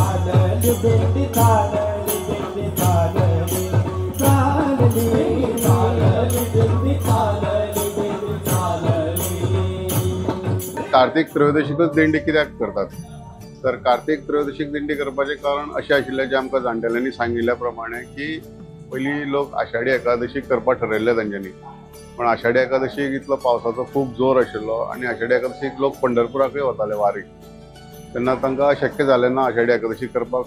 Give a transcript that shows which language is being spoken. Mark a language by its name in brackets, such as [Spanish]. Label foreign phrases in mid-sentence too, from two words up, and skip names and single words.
[Marathi] चालली दिंडी चालली दिंडी चालली चालली चालली दिंडी चालली दिंडी चालली। [Konkani] कार्तिक त्रयोदशीकच दिंडी कित्याक करतात तर कार्तिक त्रयोदशीक दिंडी करपाचें कारण अशें आशिल्लें जें आमकां जाणटेल्यांनी सांगिल्ल्या प्रमाणे की पयलीं लोक आषाढी एकादशीक करपाक ठरयल्लें तांच्यांनी, पण आषाढी एकादशीक इतलो पावसाचो खूब जोर आशिल्लो आनी आषाढी एकादशीक लोक पंढरपुराकूय वताले वारीक, तेन्ना तांकां शक्य जालें ना आषाढी एकादशी करपाक।